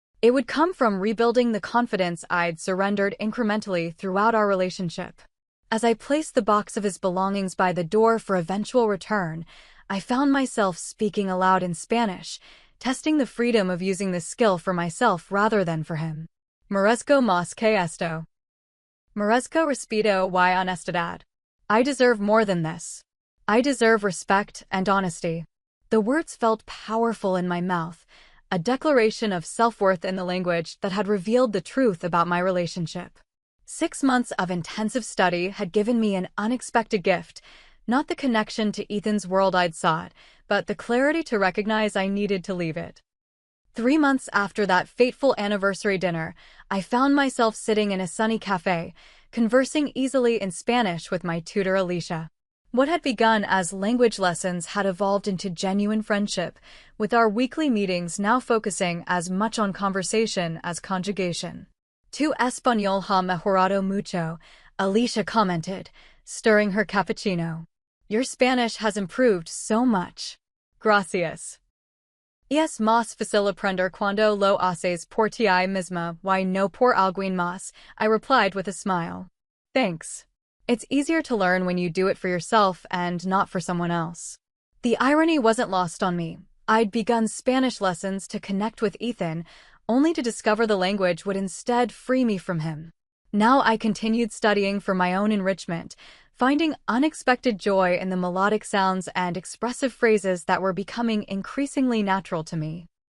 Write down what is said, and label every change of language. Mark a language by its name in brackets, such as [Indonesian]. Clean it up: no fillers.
[English] It would come from rebuilding the confidence I'd surrendered incrementally throughout our relationship. As I placed the box of his belongings by the door for eventual return, I found myself speaking aloud in Spanish, testing the freedom of using this skill for myself rather than for him. [Spanish] "Merezco más que esto. Merezco respeto y honestidad. [English] I deserve more than this. I deserve respect and honesty." The words felt powerful in my mouth, a declaration of self-worth in the language that had revealed the truth about my relationship. 6 months of intensive study had given me an unexpected gift, not the connection to Ethan's world I'd sought, but the clarity to recognize I needed to leave it. 3 months after that fateful anniversary dinner, I found myself sitting in a sunny cafe, conversing easily in Spanish with my tutor Alicia. What had begun as language lessons had evolved into genuine friendship, with our weekly meetings now focusing as much on conversation as conjugation. [Spanish] "Tu español ha mejorado mucho," [English] Alicia commented, stirring her cappuccino. "Your Spanish has improved so much." [Spanish] "Gracias. Es más fácil aprender cuando lo haces por ti misma y no por alguien más," [English] I replied with a smile. "Thanks. It's easier to learn when you do it for yourself and not for someone else." The irony wasn't lost on me. I'd begun Spanish lessons to connect with Ethan, only to discover the language would instead free me from him. Now I continued studying for my own enrichment, finding unexpected joy in the melodic sounds and expressive phrases that were becoming increasingly natural to me.